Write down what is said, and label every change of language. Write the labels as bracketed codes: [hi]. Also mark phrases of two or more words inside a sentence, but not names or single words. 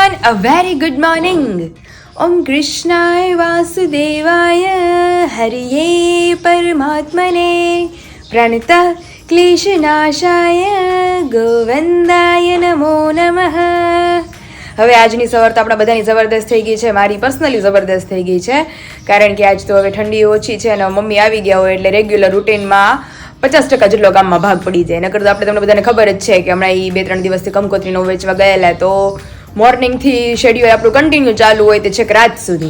[en] A very good morning. [sa] ॐ कृष्णाय वासुदेवाय हरये परमात्मने प्रणत क्लेशनाशाय गोविन्दाय नमो नमः. [gu] હવે આજની સવાર તો આપણા બધાની જબરદસ્ત થઈ ગઈ છે, મારી પર્સનલી જબરદસ્ત થઈ ગઈ છે, કારણ કે આજ તો હવે ઠંડી ઓછી છે અને મમ્મી આવી ગયા હોય એટલે [en] regular routineમાં [gu] 50% જેટલો કામમાં ભાગ પડી જાય. નકર તો આપણે તમને બધાને ખબર જ છે કે હમણાં એ 2-3 દિવસથી કંકોત્રીનો વેચવા ગયેલા, તો [en] morningથી schedule [gu] આપણું કન્ટિન્યુ ચાલુ હોય તે છેક રાત સુધી.